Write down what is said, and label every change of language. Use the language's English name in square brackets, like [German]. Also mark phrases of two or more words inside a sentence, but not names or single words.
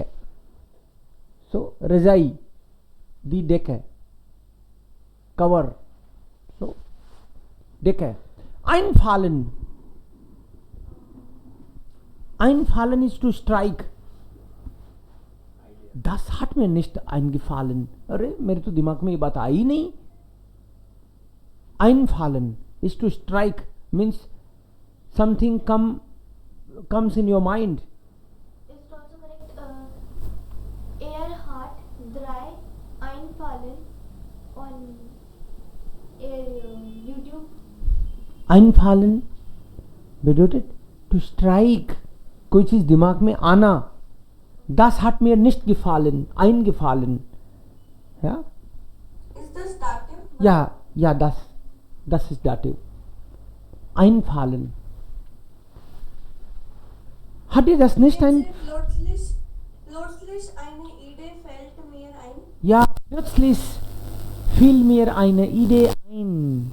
[German] So, Rajai, die Decke. Cover. So, Decke. Einfallen. Einfallen ist [English] to strike. [German] Das hat mir nicht eingefallen. [Hindi] अरे मेरे तो दिमाग में ये बात आई नहीं. [English] Einfallen is to strike, means something comes in your mind. Is it also correct? Air [German] drei einfallen on YouTube. Einfallen bedeutet [English] to strike, [Hindi] कोई चीज दिमाग में आना. [German] Das hat mir nicht gefallen, eingefallen. Ja, [English] Is this dative? [German] ja, das ist Dativ. Einfallen. Hat dir das nicht ein... Plötzlich eine Idee fällt mir ein. Ja, plötzlich fiel mir eine Idee ein.